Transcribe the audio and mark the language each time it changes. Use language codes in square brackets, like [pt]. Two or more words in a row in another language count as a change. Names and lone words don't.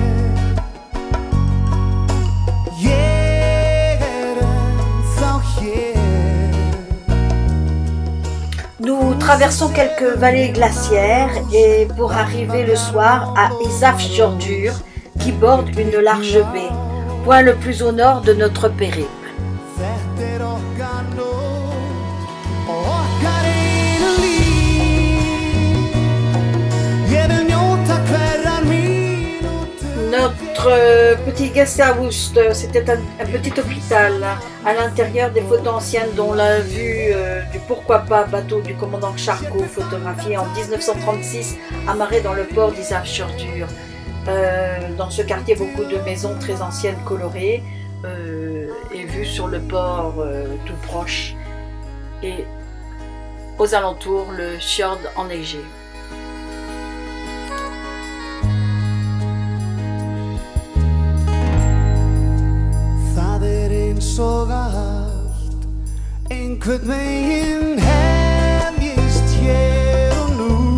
[is] Ég ennþá hér. [fr] Nous traversons quelques vallées glaciaires et pour arriver le soir à Ísafjörður qui borde une large baie, point le plus au nord de notre périple. [is] Þetta okkar nótt og okkar einu líf. Ég vil njóta hverrar mínútu. [fr] Notre petit guesthouse, c'était un petit hôpital à l'intérieur des photos anciennes dont la vue du pourquoi pas bateau du commandant Charcot photographié en 1936 amarré dans le port d'Ísafjörður. Dans ce quartier, beaucoup de maisons très anciennes colorées et vues sur le port tout proche et aux alentours le fjord enneigé. [is] Það eins og allt einhvern veginn hefjist hér og nú.